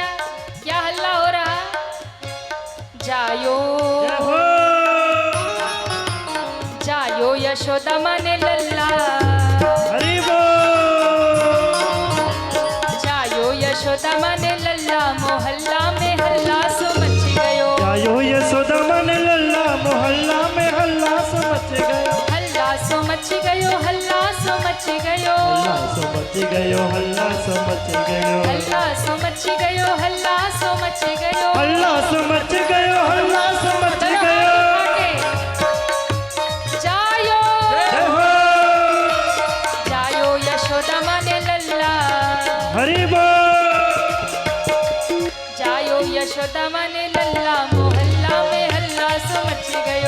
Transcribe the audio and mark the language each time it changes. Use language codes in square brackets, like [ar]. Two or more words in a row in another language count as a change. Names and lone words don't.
[hi] क्या हल्ला हो रहा? [bra] जायो [hi] जय हो। [bra] जायो यशोदा माने लल्ला, [hi] हरि बोल। [bra] जायो यशोदा माने लल्ला, मोहल्ला में हल्ला सो मच गयो। जायो यशोदा मन लल्ला, मोहल्ला में हल्ला सो मच गयो। हल्ला सो मच गयो, हल्ला सो मच गयो, हल्ला सो मच गयो, हल्ला सो मच गयो। हल्ला सो मच गयो, हल्ला सो मच गयो। हल्ला सो मच गयो, हल्ला सो मच [hi] दोनों [bra] गयो। [hi] हाथ उठा के। जायो जय हो। [bra] जायो यशोदा माने लल्ला, [hi] हरि बोल। [bra] जायो यशोदा माने लल्ला, मोहल्ला में हल्ला सो मच गयो।